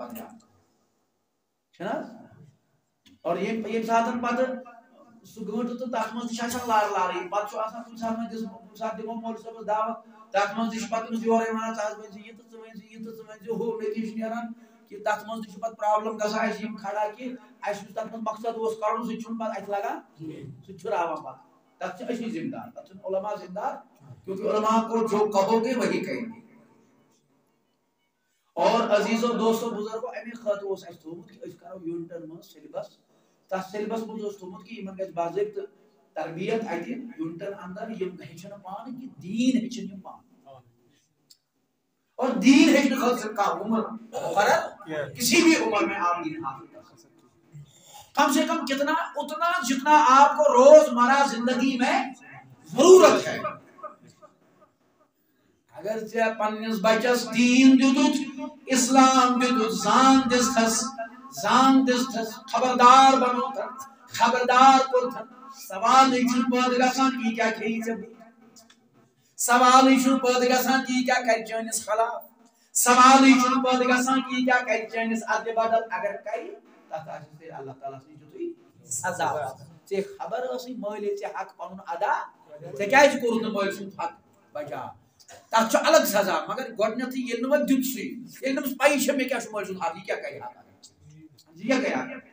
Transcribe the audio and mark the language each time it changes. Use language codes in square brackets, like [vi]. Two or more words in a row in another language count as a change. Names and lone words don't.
[ks] پتہٕ یاد چھُنہ حظ اور ییٚمہِ ساتہٕ پتہٕ سُہ گٲنٛٹہٕ تہٕ تتھ منٛز تہِ چھِ آسان لارٕے پتہٕ چھُ آسان کُنہِ ساتہٕ دِمو مولوی صٲبس دعوت تتھ منٛز تہِ چھِ پتہٕ أمِس یورے ونان ژٕ حظ ؤنۍ زِ یہِ تہٕ ژٕ ؤنۍ زِ یہِ تہٕ ژٕ ؤنۍ زِ ہُہ نتیجہِ چھُ نیران کہ تتھ منٛز تہِ چھُ پتہٕ پرابلم گژھان اسہِ یِم کھڑا کہ اسہِ یُس تتھ منٛز مقصد اوس کرُن سُہ تہِ چھُنہٕ پتہٕ اتھِ لگان سُہ تہِ چھُ راوان پتہٕ تتھ چھِ أسی ذمہ دار تتھ چھِنہٕ علما ذمہ دار [ur] کیونکہ علما کو جو کہو گے وہی کہیں گے [ks] اور عزیزو دوستو بزرگو امی خاطر اوس اسہِ تھوٚومُت کہ أسۍ کرو یوٗنٹن منٛز سیلبس تتھ سیلبس منٛز اوس تھوٚومُت کہ یِمن گژھِ باضٲبطہٕ تربیت اتہِ یوٗنٹن اندر یِم ہیٚچھن پانہٕ کہ دیٖن ہیٚچھن یِم پانہٕ اور دین ہیچنے خاطر کا عمر مقرر [ur] کسی بھی عمر میں آپ دین حاصل کر سکتے کم سے کم کتنا اتنا جتنا آپ کو روزمرہ زندگی میں ضرورت ہے [ks] اگر ژےٚ پننس بچس دین دیُتُتھ اسلام دیُتُتھ زان دِژتھس خبردار بنوتھن خبردار کوٚرتھن سوالٕے چھُنہٕ پٲدٕ گژھان یہِ کیٛاہ کھیٚیی ژےٚ سوالٕے چھُنہٕ پٲدٕ گژھان کہ یہِ کیٛاہ کرِ چٲنِس خلاف سوالٕے چھُنہٕ پٲدٕ گژھان کہ یہِ کیٛاہ کرِ چٲنِس ادلہِ بدل اگر کرِ تتھ آسہِ تیٚلہِ اللہ تعالیٰ سٕنٛدِ تیُتھُے سزا ژےٚ خبر ٲسٕے مٲلۍ ژےٚ حق پنُن ادا ژےٚ کیٛازِ کوٚرُتھ نہٕ مٲلۍ سُنٛد حق بچا تتھ چھُ الگ سزا مگر گۄڈنیٚتھٕے ییٚلہِ نہٕ وۄنۍ دیُتسٕے ییٚلہِ نہٕ أمِس پیی چھےٚ مےٚ کیٛاہ چھُ مٲلۍ سُنٛد حق یہِ کیٛاہ کرِ حق یہِ کیٛاہ کرِ حق